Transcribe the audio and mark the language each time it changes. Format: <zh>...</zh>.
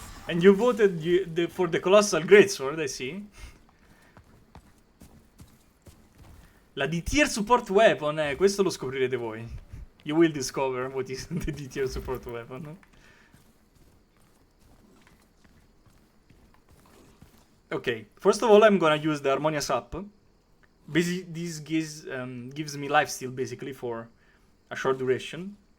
<en>And you voted for the Colossal Greatsword, I see.</en> <it>La</it> <en>D-tier support weapon,</en> <it>questo lo scoprirete voi.</it> <en>You will discover what is the D-tier support weapon. Okay, first of all, I'm gonna use the Harmonious Up. This gives me lifesteal basically for a short duration.</en>